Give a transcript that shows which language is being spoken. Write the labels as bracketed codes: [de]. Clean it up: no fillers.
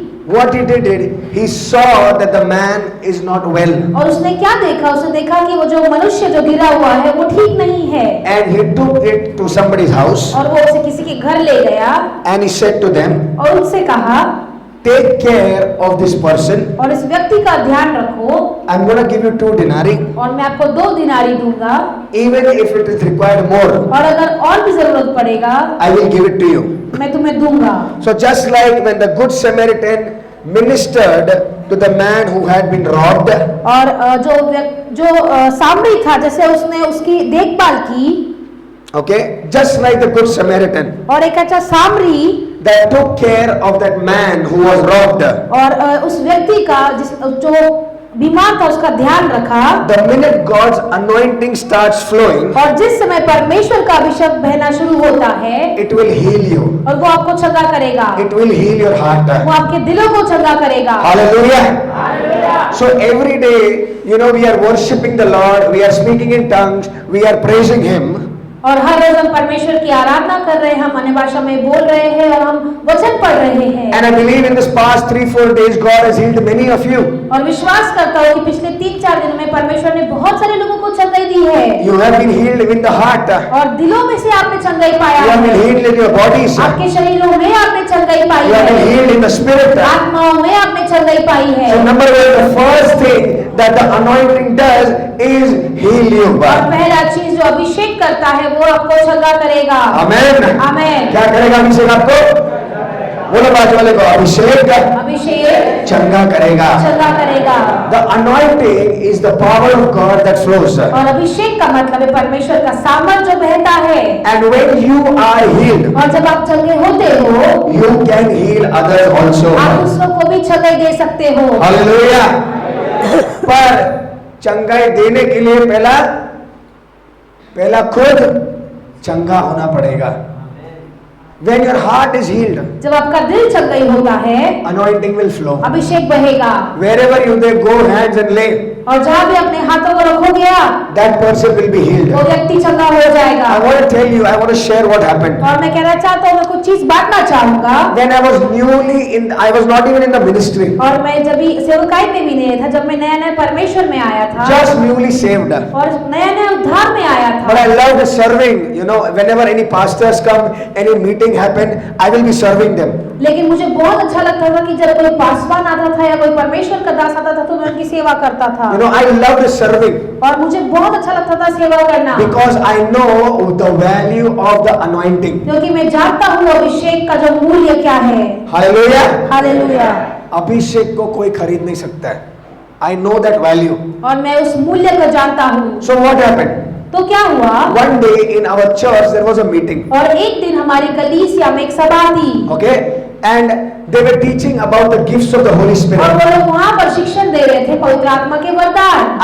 [en] what he did, he saw that the man is not well, [hi] और उसने क्या देखा? उसने देखा कि वो जो मनुष्य जो गिरा हुआ है वो ठीक नहीं है, [en] and he took it to somebody's house, [hi] और वो उसे किसी के घर ले गया, [en] and he said to them, [hi] और उनसे कहा, [en] take care of this person. [hi] और इस व्यक्ति का ध्यान रखो, [en] I'm going to give you 2 denarii, [hi] और मैं आपको 2 दिनारी दूंगा, [en] even if it is required more, [hi] और अगर और भी जरूरत पड़ेगा [en] I will give it to you. [hi] मैं तुम्हें दूंगा। [en] So just like when the good Samaritan ministered to the man who had been robbed, [hi] और जो सामरी था, जैसे उसने उसकी देखभाल की, [en] okay, just like the good Samaritan [hi] और एक अच्छा सामरी [en] that took care of that man who was robbed, [hi] और उस व्यक्ति का जो बीमार था उसका ध्यान रखा, [en] the minute God's anointing starts flowing, [hi] और जिस समय परमेश्वर का अभिषेक बहना शुरू होता है, [en] it will heal you, [hi] और वो आपको चंगा करेगा, [en] it will heal your heart. [hi] वो आपके दिलों को चंगा करेगा। [en] Hallelujah. So every day, we are worshiping the Lord, we are speaking in tongues, we are praising Him. [hi] और हर रोज हम परमेश्वर की आराधना कर रहे हैं, हम अन्य भाषा में बोल रहे हैं, और हम वचन पढ़ रहे हैं। [en] And I believe in this past 3-4 days, God has healed many of you. [hi] और विश्वास करता हूँ कि पिछले 3-4 दिनों में परमेश्वर ने बहुत सारे लोगों को चंगाई दी है। [en] You have been healed in the heart. [hi] और दिलों में से आपने चंगाई पाया [en] You have been [hi] है। [en] healed in your bodies. [hi] आपके शरीरों में आपने चंगाई पाई [en] You have been [hi] है। [en] healed in the spirit. [hi] आत्माओं में आपने चंगाई पाई है। [en] So number 1, the first thing that the anointing does is heal you. [hi] और पहला चीज जो अभिषेक करता है वो आपको चंगा करेगा। [en] Amen. [hi] आमेन। क्या करेगा अभिषेक आपको? बोलो बाजू वाले को, अभिषेक अभिषेक चंगा करेगा। चंगा करेगा। [en] The anointing is the power of God that flows. [hi] और अभिषेक का मतलब है परमेश्वर का सामर्थ जो बहता है। [en] And when you are healed, [hi] और जब आप चंगे होते हो, [en] you can heal others also. [hi] आप दूसरों को भी चंगाई दे सकते हो। हालेलुया। पर चंगाई देने के लिए पहला खुद चंगा होना पड़ेगा। [en] When your heart is healed, [hi] जब आपका दिल चंगाई होता है, [en] anointing will flow. [hi] अभिषेक बहेगा। [en] Wherever you they go hands and lay, [hi] और जहाँ भी अपने हाथों को रखोगे आप, [en] that person will be healed. [hi] वो व्यक्ति चंगा हो जाएगा। [en] I want to tell you, I want to share what happened. [hi] और मैं कहना चाहता हूँ, मैं कुछ चीज बांटना चाहूंगा। [en] When I was not even in the ministry. [hi] और मैं जब भी सेवकाई में भी नहीं था, जब मैं नया नया परमेश्वर में आया था, [en] Just newly saved. [hi] और नया नया उद्धार में आया [en] But I [hi] था। [en] loved serving. You know, whenever any pastors come, any meeting happen, I will be serving them. [hi] लेकिन मुझे बहुत अच्छा लगता था कि जब कोई पासवान आता था या कोई परमेश्वर का दास आता था तो मैं उनकी सेवा करता था। [en] You know, I loved serving [hi] और मुझे बहुत अच्छा लगता था सेवा करना, [en] because I know the value of the anointing. [hi] क्योंकि मैं जानता हूँ अभिषेक का जो मूल्य क्या है। [en] Hallelujah. [hi] हालेलुया। अभिषेक को कोई खरीद नहीं सकता है. [en] I know that value. [hi] और मैं उस मूल्य को जानता हूँ। [en] So what happened? [hi] तो क्या हुआ? [en] One day in our church there was a meeting. [hi] और एक दिन हमारी कलीसिया में एक सभा थी। [en] Okay, and they were teaching about the gifts of the Holy [hi] और [en] Spirit. [hi] वो लोग वहाँ पर शिक्षण दे रहे थे पवित्र आत्मा के वरदान।